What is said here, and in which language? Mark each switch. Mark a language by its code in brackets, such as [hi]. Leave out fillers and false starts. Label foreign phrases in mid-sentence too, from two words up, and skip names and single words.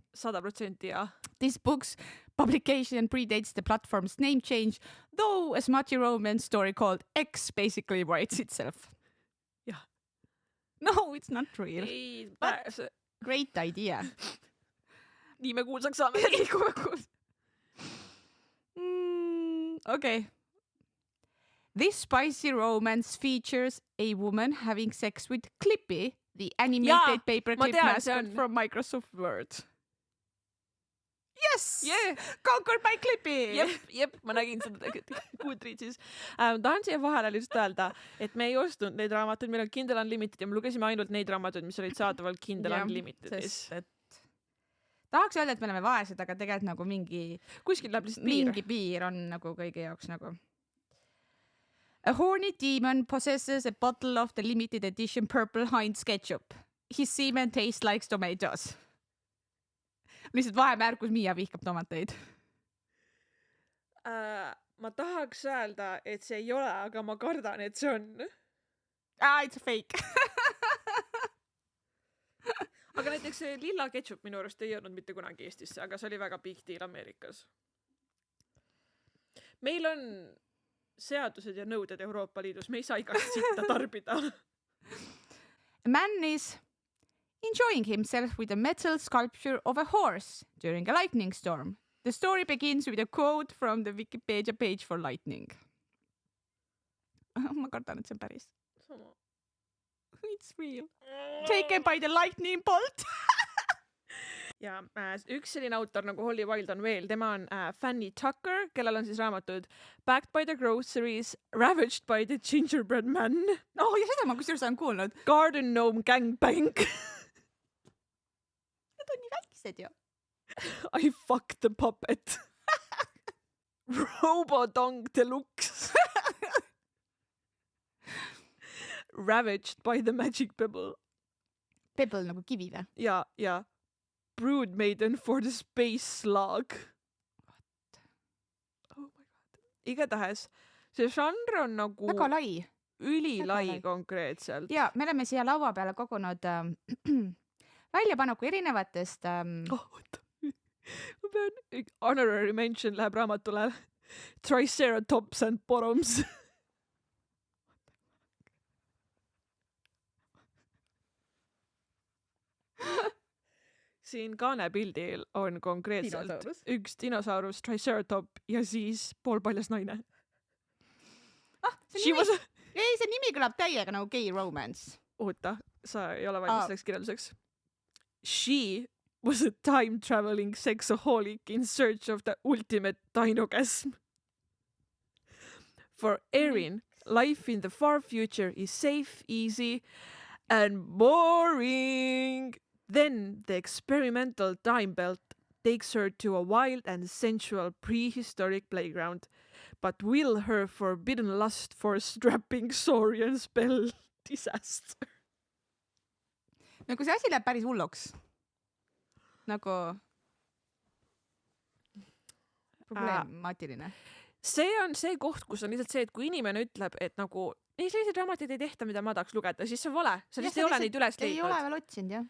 [et] 100% ja. [en] This book's publication predates the platform's name change, though a smutty romance story called X basically writes itself. No, it's not real. [et] ei [en] But- [et] pääse. [en] Great idea. [et] Nii me kuulsaks saame. [en] Okay. This spicy romance features a woman having sex with Clippy, the animated paperclip [et] tean, see [en] mascot [et] on. [en] from Microsoft Word. Yes! Yeah. Conquered by Clippy! [et] Jep, ma nägin seda Goodreadsis. Tahan siia vahele lihtsalt öelda, et me ei ostnud neid raamatuid, meil on Kindle Unlimited ja me lugesime ainult neid raamatuid, mis olid saadaval Kindle Jah, Unlimitedis. Sest et tahaks öelda, et me oleme vaesed, aga tegelikult nagu Kuskil läheb lihtsalt piir. mingi piir on nagu kõigi jaoks nagu. [en] A horny demon possesses a bottle of the limited edition Purple Heinz ketchup. His semen tastes like tomatoes. [et] Lihtsalt vahemärkus, Miia vihkab tomateid. Ma tahaks öelda, et see ei ole, aga ma kardan, et see on. [en] It's a fake. [et] Aga näiteks see lilla ketšup minu arust ei jõudnud mitte kunagi Eestisse, aga see oli väga [en] big deal [et] Ameerikas. Meil on seadused ja nõuded Euroopa Liidus, me ei saa igast sitta tarbida. [en] A man is enjoying himself with a metal sculpture of a horse during a lightning storm. The story begins with a quote from the Wikipedia page for lightning. [et] Ma kardan, et see on päris. [en] It's real. Taken by the lightning bolt. [et] Ja üks selline autor nagu Holly Wilde on veel, tema on Fanny Tucker, kellel on siis raamatud Backed by the Groceries, Ravaged by the Gingerbread Man, Oh, ja seda ma kusjuures olen kuulnud. Garden Gnome Gangbang, Need on nii väiksed ju. I Fucked the Puppet, Robodong Deluxe, Ravaged by the Magic Pebble Pebble nagu kivi või? ja Brood Maiden for the Space Slug. [en] Oh my god. [et] Igatahes, see žanr on nagu Väga lai. ülilai väga lai. konkreetselt. Ja me oleme siia laua peale kogunud väljapanuku erinevatest Oota. Ma pean, [en] honorary mention [et] läheb raamatule Triceratops and Bottoms. Siin kaanepildil on konkreetselt Dinosaurus. üks dinosaurus, Triceratop ja siis poolpaljas naine. see nimi kõlab täiega nagu [en] gay romance. [et] Oota, sa ei ole valmis Aa. selleks kirjelduseks. [en] She was a time traveling sexaholic in search of the ultimate dinogasm. For Erin, life in the far future is safe, easy and boring. Then the experimental time belt takes her to a wild and sensual prehistoric playground, but will her forbidden lust for strapping Saurian spell disaster? [et] No kui see asi läheb päris hulluks. Nagu problemaatiline. See on see koht, kus on lihtsalt see, et kui inimene ütleb, et nagu ei, selliseid raamatuid ei tehta, mida ma tahaks lugeda, siis see on vale. Sa lihtsalt ei ole neid üles Ei ole leidnud. veel otsinud, jah.